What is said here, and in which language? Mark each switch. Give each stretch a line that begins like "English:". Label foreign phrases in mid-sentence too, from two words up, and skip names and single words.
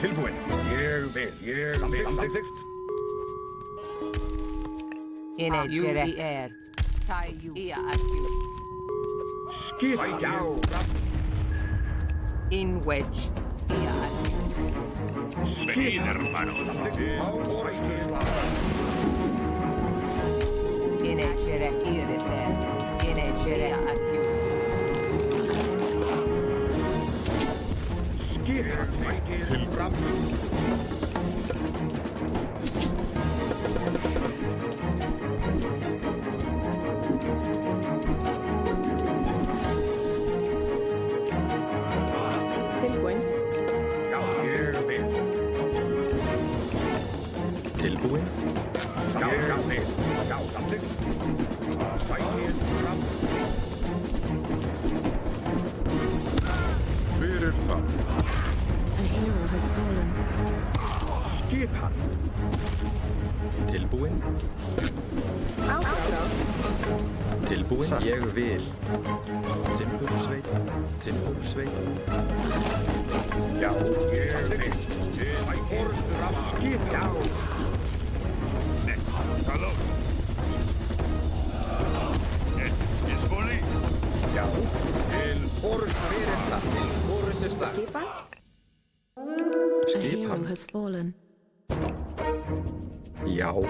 Icelandic: Tilbúin. Ég vil. Samþykkt. In UER. Tayu. Active. Skip. Já. In wedge.
Spanish: Venid, hermanos.
Icelandic: Orustu slag. In UER. In active. Skip. Til fram. Tilbúin. Já. Ég vil. Tilbúin. Já. Samþykkt. Sækið fram. Hver það?
English: A hero has fallen.
Icelandic: Skipan. Tilbúin. Tilbúin. Ég vil. Timbursveit. Já. Ég vil. Orustu slag. Skip. Já. Halló. Disponi. Já. Til orustu slag. Orustu slag. Skipan. A Skipan.
English: hero has fallen.
Icelandic: Já.